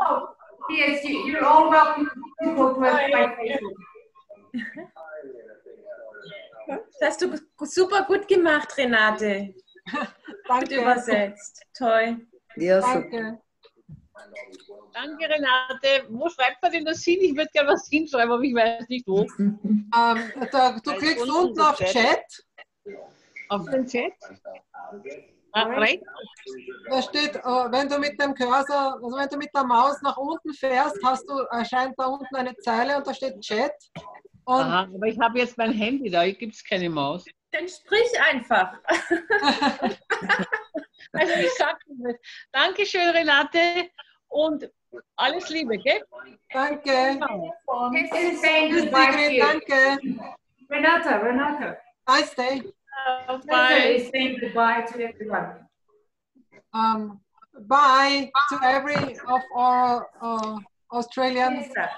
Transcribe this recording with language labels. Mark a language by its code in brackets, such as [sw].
[en] Oh, yes, you're all welcome to go to my Facebook. [de] Das hast du super gut gemacht, Renate. Gut übersetzt. Toll. Ja, Danke. Danke, Renate. Wo schreibt man denn das hin? Ich würde gerne was hinschreiben, aber ich weiß nicht wo. Du klickst unten auf Chat. Auf den Chat? Rechts? Da steht, wenn du mit dem Cursor, also wenn du mit der Maus nach unten fährst, erscheint da unten eine Zeile und da steht Chat. Und Aha, aber ich habe jetzt mein Handy da, hier gibt es keine Maus. Dann sprich einfach. Also ich sage das. Dankeschön, Renate, und alles Liebe, gell? Danke. [en] This is saying goodbye to you. [de] Danke. [en] Renate. Nice day. Bye. Is saying goodbye to everyone. Bye to every of our Australians.